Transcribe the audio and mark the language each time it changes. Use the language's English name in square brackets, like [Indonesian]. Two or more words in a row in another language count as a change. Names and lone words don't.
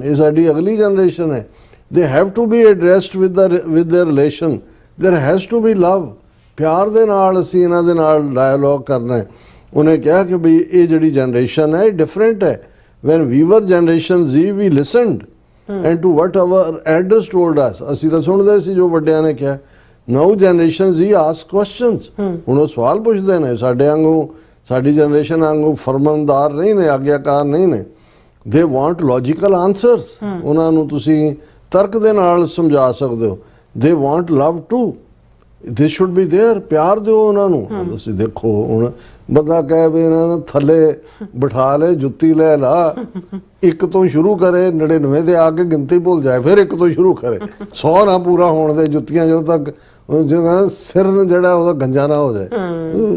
[Punjabi] ਇਹ ਸਾਡੀ ਅਗਲੀ ਜਨਰੇਸ਼ਨ ਹੈ। [English] They have to be addressed with their relation, there has to be love. [Punjabi] ਪਿਆਰ ਦੇ ਨਾਲ ਅਸੀਂ ਇਹਨਾਂ ਦੇ ਨਾਲ ਡਾਇਲੌਗ ਕਰਨਾ ਹੈ। ਉਹਨੇ ਕਿਹਾ ਕਿ ਬਈ ਇਹ ਜਿਹੜੀ ਜਨਰੇਸ਼ਨ ਹੈ ਇਹ ਡਿਫਰੈਂਟ ਹੈ। [English] When we were Generation Z we listened and to what our elders told us, [Punjabi] ਅਸੀਂ ਤਾਂ ਸੁਣਦੇ ਸੀ ਜੋ ਵੱਡਿਆਂ ਨੇ ਕਿਹਾ। [English] now generation Z ask questions, [Punjabi] ਹੁਣ ਉਹ ਸਵਾਲ ਪੁੱਛਦੇ ਨੇ। ਸਾਡੇ ਵਾਂਗੂ, ਸਾਡੀ ਜਨਰੇਸ਼ਨ ਵਾਂਗੂ ਫਰਮਾਨਦਾਰ ਨਹੀਂ ਨੇ, ਆਗਿਆਕਾਰ ਨਹੀਂ ਨੇ। [English] they want logical answers, [Punjabi] ਉਹਨਾਂ ਨੂੰ ਤੁਸੀਂ ਤਰਕ ਦੇ ਨਾਲ ਸਮਝਾ ਸਕਦੇ ਹੋ। [English] they want love too, this should be there, [Punjabi] ਪਿਆਰ ਦਿਓ ਉਹਨਾਂ ਨੂੰ। ਤੁਸੀਂ ਦੇਖੋ ਹੁਣ ਬੰਦਾ ਕਹੇ ਵੀ ਇਹਨਾਂ ਨੂੰ ਥੱਲੇ ਬਿਠਾ ਲੈ, ਜੁੱਤੀ ਲੈ ਲਾ, ਇੱਕ ਤੋਂ ਸ਼ੁਰੂ ਕਰੇ, 99 ਦੇ ਆ ਕੇ ਗਿਣਤੀ ਭੁੱਲ ਜਾਏ, ਫਿਰ ਇੱਕ ਤੋਂ ਸ਼ੁਰੂ ਕਰੇ, 100 ਨਾ ਪੂਰਾ ਹੋਣ ਦੇ ਜੁੱਤੀਆਂ ਜਦੋਂ ਤੱਕ ਜਿਹੜਾ ਸਿਰ ਜਿਹੜਾ ਉਹਦਾ ਗੰਜਾ ਨਾ ਹੋ ਜਾਏ।